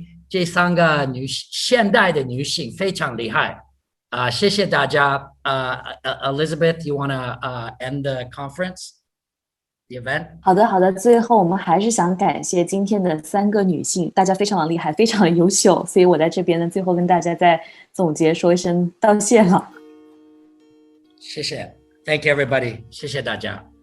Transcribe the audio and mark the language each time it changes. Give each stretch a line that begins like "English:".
Chinese: 这三个现代的女性非常厉害。谢谢大家。
English: Elizabeth, you want to end the conference, the event?
Chinese: 好的，最后我们还是想感谢今天的3个女性，大家非常的厉害，非常的优秀，所以我在这边呢，最后跟大家再总结说一声道谢了。谢谢 ，
English: Thank you everybody，
Chinese: 谢谢大家。